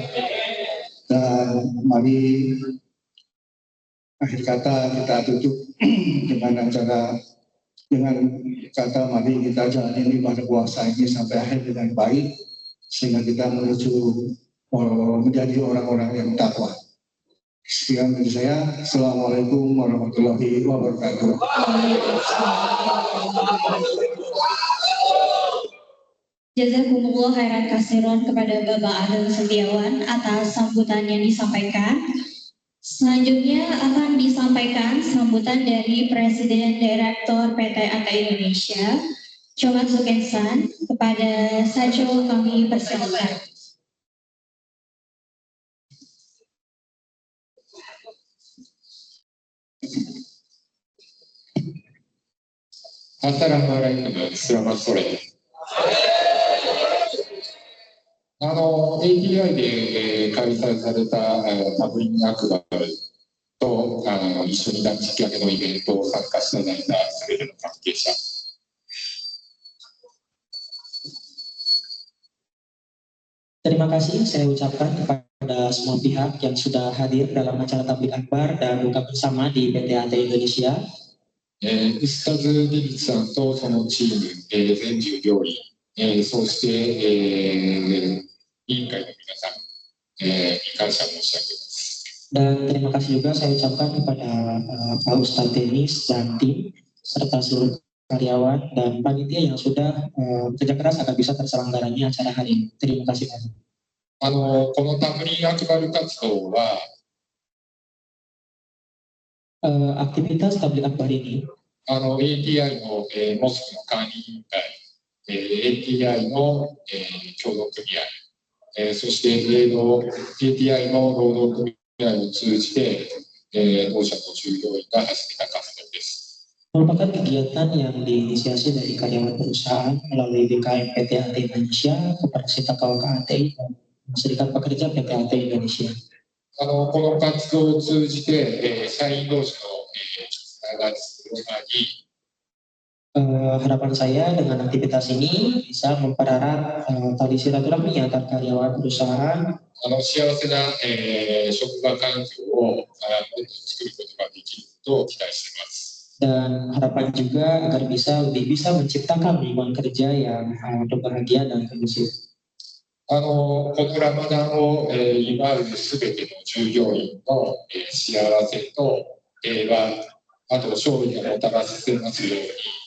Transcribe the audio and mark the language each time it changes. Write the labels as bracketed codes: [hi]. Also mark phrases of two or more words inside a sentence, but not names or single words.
[id] Dan mari akhir kata kita tutup dengan kata mari kita jalani ibadah puasa ini sampai akhir dengan baik sehingga kita menuju menjadi orang-orang yang takwa. Sekian dari saya. [ar] السلام عليكم ورحمة الله وبركاته. جزاكم الله خيرا كثيرا [id] kepada Bapak Ageng Setiawan atas sambutan yang disampaikan. Selanjutnya akan disampaikan sambutan dari Presiden Direktur PT ATA Indonesia, Choman Sukensan. Kepada Sacho kami persilakan. Assalamualaikum, selamat sore. [ja] ATI で開催されたパブリングアクバルと一緒に断食明けのイベントを参加していただいたすべての関係者。 [id] Terima kasih saya ucapkan kepada semua pihak yang sudah hadir dalam acara tabligh akbar dan buka bersama di PT ATA Indonesia. [ja] ウスタズ・ディビッツさんとそのチーム、全従業員、そして、委員会の皆さん、に感謝申し上げます。 [id] Dan terima kasih juga saya ucapkan kepada Pak Ustadz Denis dan tim serta seluruh karyawan dan panitia yang sudah kerja keras agar bisa terselenggaranya acara hari ini. Terima kasih banyak. [ja] このタブリングアクバル活動は [id] aktivitas tabligh akbar ini [ja] ATI の、モスクの管理委員会、ATI の、協同組合、そして、ATI の労働組合を通じて、同社の従業員が始めた活動です。 [id] merupakan kegiatan yang diinisiasi dari karyawan perusahaan melalui BKM PT ATA Indonesia, Koperasi Takawaka ATI, dan Serikat Pekerja PT ATA Indonesia. [ja] この活動を通じて、社員同士の、つながり [id] harapan saya dengan aktivitas ini bisa mempererat tali silaturahmi antar karyawan perusahaan. [ja] 幸せな、職場環境を作ることができると期待しています。 [id] Dan harapan juga agar lebih bisa menciptakan lingkungan kerja yang berbahagia dan kondusif. [ja] このラマダンを、祝うすべての従業員の、幸せと平和、あと勝利をもたらせますように。